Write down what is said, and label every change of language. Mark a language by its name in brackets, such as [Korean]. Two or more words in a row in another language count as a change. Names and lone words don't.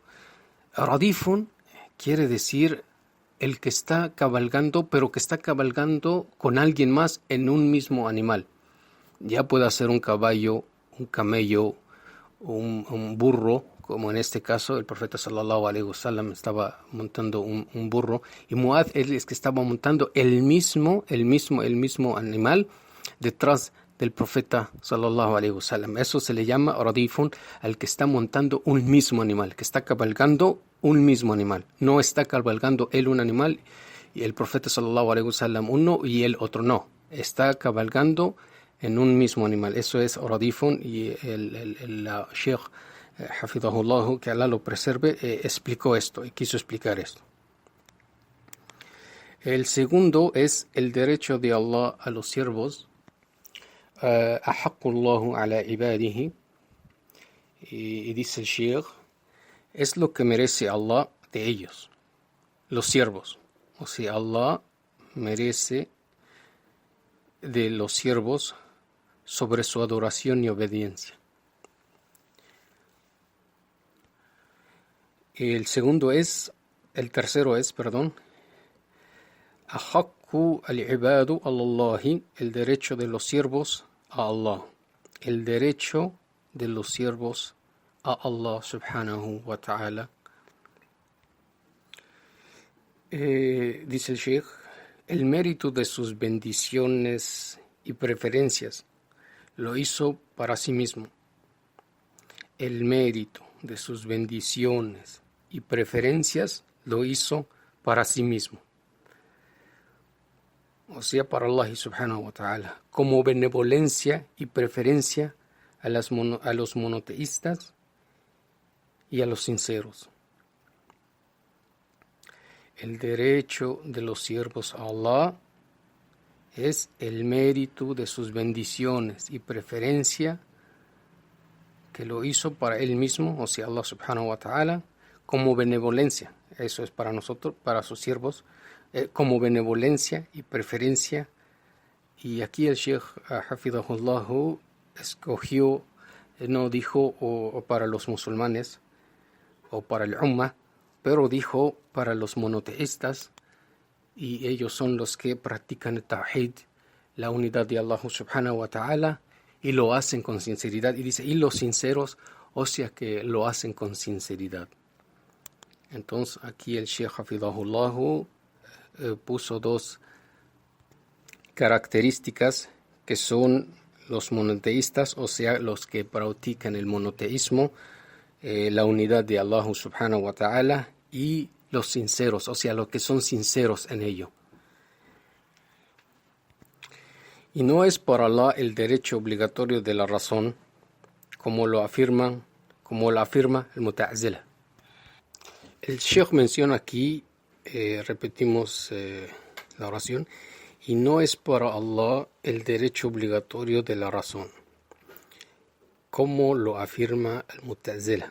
[Spanish] Radifun quiere decir el que está cabalgando, pero que está cabalgando con alguien más en un mismo animal. Ya puede ser un caballo, un camello, un burro, como en este caso el profeta [Arabic] صلى الله عليه وسلم [Spanish] estaba montando un burro, y Muad él es que estaba montando el mismo animal detrás del profeta [Arabic] صلى الله عليه وسلم. [Spanish] Eso se le llama radifun, al que está montando un mismo animal, que está cabalgando un mismo animal. No está cabalgando él un animal y el profeta [Arabic] صلى الله عليه وسلم [Spanish] uno y el otro no. Está cabalgando en un mismo animal. Eso es radifun, y el Sheikh Hafidahullah, que Allah lo preserve, explicó esto y quiso explicar esto. El segundo es el derecho de Allah a los siervos. [Arabic] حق الله على عباده, [Spanish] y dice el Sheikh, es lo que merece Allah de ellos, los siervos. O sea, Allah merece de los siervos sobre su adoración y obediencia. El tercero es, [Arabic] حق العباد الله, [Spanish] el derecho de los siervos a Allah. El derecho de los siervos a Allah [Arabic] سبحانه وتعالى. [Spanish] Dice el Sheikh, el mérito de sus bendiciones y preferencias lo hizo para sí mismo. El mérito de sus bendiciones y preferencias lo hizo para sí mismo. O sea, para Allah [Arabic] سبحانه وتعالى, [Spanish] como benevolencia y preferencia a los monoteístas y a los sinceros. El derecho de los siervos a Allah es el mérito de sus bendiciones y preferencia que lo hizo para él mismo, o sea, [Arabic] الله سبحانه وتعالى, [Spanish] como benevolencia. Eso es para nosotros, para sus siervos, como benevolencia y preferencia. Y aquí el Sheikh Hafidahullah escogió, no dijo o para los musulmanes o para el Ummah, pero dijo para los monoteístas, y ellos son los que practican el Tawhid, la unidad de Allah [Arabic] سبحانه وتعالى, [Spanish] y lo hacen con sinceridad. Y dice, y los sinceros, o sea que lo hacen con sinceridad. Entonces aquí el Sheikh Hafidahullah puso dos características que son los monoteístas, o sea, los que practican el monoteísmo, la unidad de Allah [Arabic] سبحانه وتعالى, [Spanish] y los sinceros, o sea, los que son sinceros en ello. Y no es para Allah el derecho obligatorio de la razón, como lo afirma el Mu'tazila. El Sheikh menciona aquí, repetimos la oración, y no es para Allah el derecho obligatorio de la razón, como lo afirma el Mu'tazila.